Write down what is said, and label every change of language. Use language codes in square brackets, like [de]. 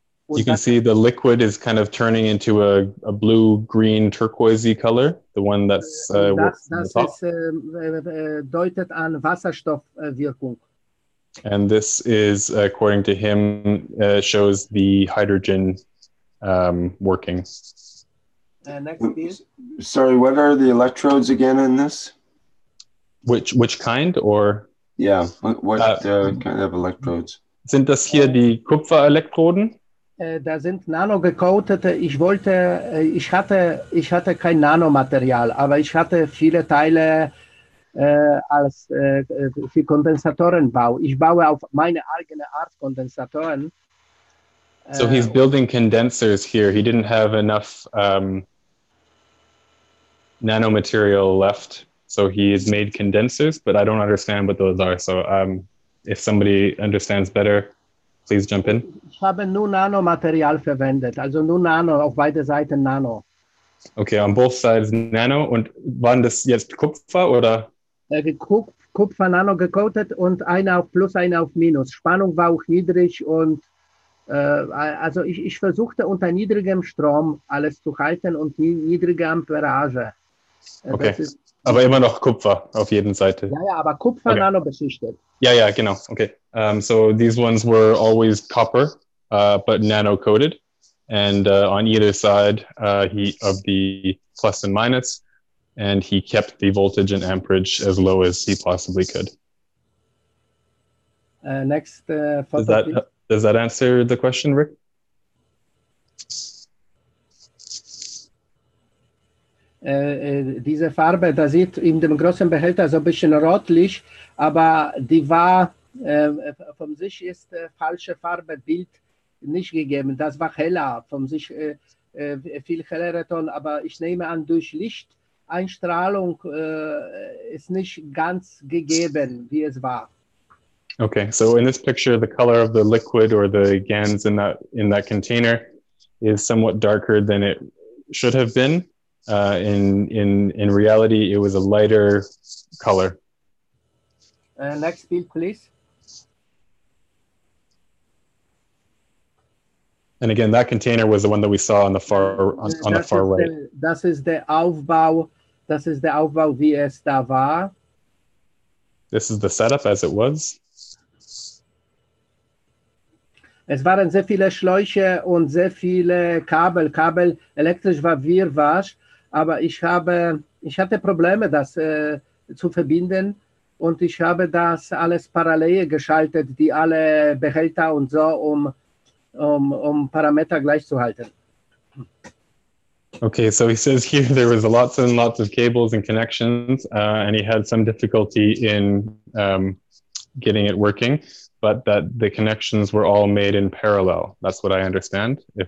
[en] You can see the liquid is kind of turning into a blue, green, turquoisey color, the one that's [de] das [en] on the top. [de] Deutet an Wasserstoffwirkung. [en] And this is, according to him, shows the hydrogen working. Next piece. Sorry, what are the electrodes again in this? Which kind, or? Yeah, what kind of electrodes? [de] Sind das hier die Kupferelektroden? Da sind nano-gecoatete. Ich hatte kein Nanomaterial, aber ich hatte viele Teile für Kondensatorenbau. Ich baue auf meine eigene Art Kondensatoren. [en] So he's building condensers here. He didn't have enough nanomaterial left, so he has made condensers, but I don't understand what those are. So if somebody understands better, please jump in. [de] Ich habe nur Nanomaterial verwendet, also nur Nano, auf beide Seiten Nano. [en] Okay, on both sides Nano. [de] Und waren das jetzt Kupfer oder? Kupfer Nano gecoatet und einer auf Plus, einer auf Minus. Spannung war auch niedrig und also ich versuchte unter niedrigem Strom alles zu halten und niedrige Amperage. Okay, aber immer noch Kupfer auf jeden Seite. Ja, aber Kupfer okay. Nano beschichtet. Ja, genau. Okay. [en] So these ones were always copper, but nano-coated. And on either side of the plus and minus, and he kept the voltage and amperage as low as he possibly could. Next photo. Does that answer the question, Rick? [de] Diese Farbe, da sieht in dem großen Behälter so ein bisschen rotlich, aber die war von sich ist falsche Farbebild nicht gegeben. Das war heller, von sich viel hellere Ton, aber ich nehme an, durch Lichteinstrahlung ist nicht ganz gegeben, wie es war. [en] Okay, so in this picture, the color of the liquid or the GANs in that container is somewhat darker than it should have been. In reality, it was a lighter color. Next bill, please. And again, that container was the one that we saw on the far right. [de] Das ist der Aufbau, wie es da war. [en] This is the setup as it was. [de] Es waren sehr viele Schläuche und sehr viele Kabel. Elektrisch war Wirrwarr, aber ich hatte Probleme, das zu verbinden. Und ich habe das alles parallel geschaltet, die alle Behälter und so, um Parameter gleich zu halten. [en] Okay, so he says here there was lots and lots of cables and connections, and he had some difficulty in getting it working, but that the connections were all made in parallel. That's what I understand.